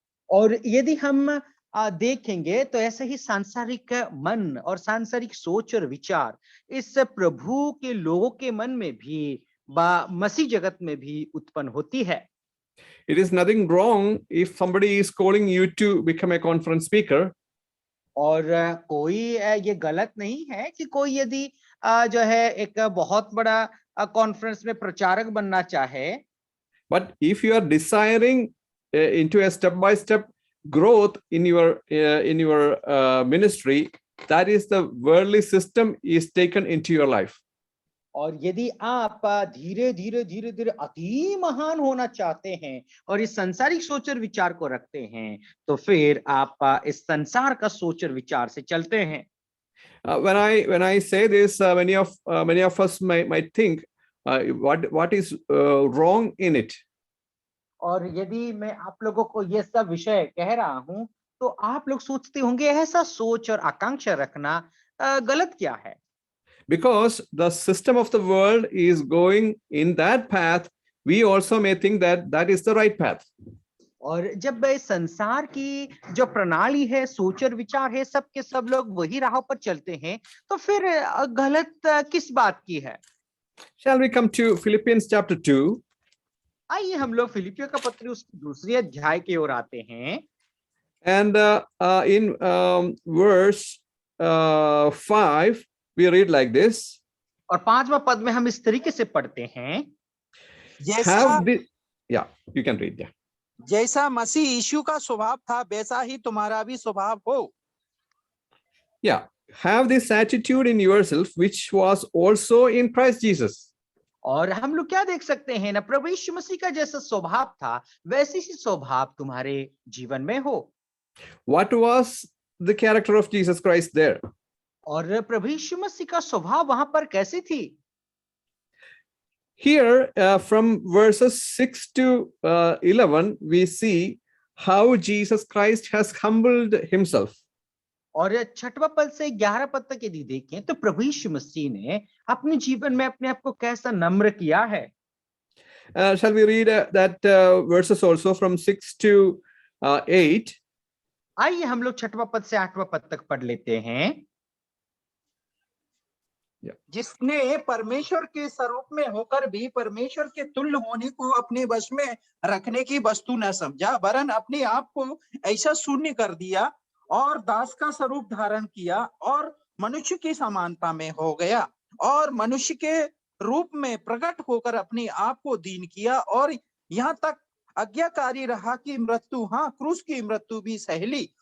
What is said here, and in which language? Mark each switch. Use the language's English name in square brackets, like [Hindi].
[Hindi] और यदि हम देखेंगे तो ऐसे ही सांसारिक मन और सांसारिक सोच और विचार इस प्रभु के लोगों के मन में भी मसीह जगत में भी उत्पन्न होती है। [English] It is nothing wrong if somebody is calling you to become a conference speaker. [Hindi] और कोई ये गलत नहीं है कि कोई यदि जो है एक बहुत बड़ा कॉन्फ्रेंस में प्रचारक बनना चाहे। [English] But if you are desiring into a step-by-step growth in your ministry, that is the worldly system is taken into your life. [Hindi] और यदि आप धीरे धीरे धीरे धीरे अति महान होना चाहते हैं और इस संसारिक सोच और विचार को रखते हैं, तो फिर आप इस संसार का सोच और विचार से चलते हैं। [English] When I say this, many of us might think, what is wrong in it? [Hindi] और यदि मैं आप लोगों को ये सब विषय कह रहा हूं, तो आप लोग सोचते होंगे ऐसा सोच और आकांक्षा रखना गलत क्या है? [English] Because the system of the world is going in that path, we also may think that that is the right path. [Hindi] और जब संसार की जो प्रणाली है, सोच और विचार है, सब के सब लोग वही राह पर चलते हैं, तो फिर गलत किस बात की है? [English] Shall we come to Philippians chapter 2? [Hindi] आइए हम लोग फिलिपियों का पत्र उसकी दूसरी अध्याय की ओर आते हैं। [English] And in verse 5, we read like this. [Hindi] और 5वां पद में हम इस तरीके से पढ़ते हैं, [English] yeah, you can read. Yeah. [Hindi] जैसा मसीह यीशु का स्वभाव था, वैसा ही तुम्हारा भी स्वभाव हो। [English] Yeah, have this attitude in yourself, which was also in Christ Jesus. [Hindi] और हम लोग क्या देख सकते हैं ना, प्रभु यीशु मसीह का जैसा स्वभाव था, वैसे ही स्वभाव तुम्हारे जीवन में हो। [English] What was the character of Jesus Christ there? [Hindi] और प्रभु यीशु मसीह का स्वभाव वहां पर कैसी थी? [English] Here, from verses 6 to 11, we see how Jesus Christ has humbled himself. [Hindi] और 6वां पद से 11 पद तक यदि देखें, तो प्रभु यीशु मसीह ने अपने जीवन में अपने आप को कैसा नम्र किया है। [English] Shall we read that verses also from 6 to 8? [Hindi] आइए हम लोग 6वां पद से 8वां पद तक पढ़ लेते हैं। जिसने परमेश्वर के स्वरूप में होकर भी परमेश्वर के तुल्य होने को अपने वश में रखने की वस्तु न समझा, वरन अपने आप को ऐसा शून्य कर दिया और दास का स्वरूप धारण किया और मनुष्य की समानता में हो गया और मनुष्य के रूप में प्रकट होकर अपने आप को दीन किया और यहाँ तक आज्ञाकारी रहा कि मृत्यु, हाँ, क्रूस की मृत्यु भी सह ली।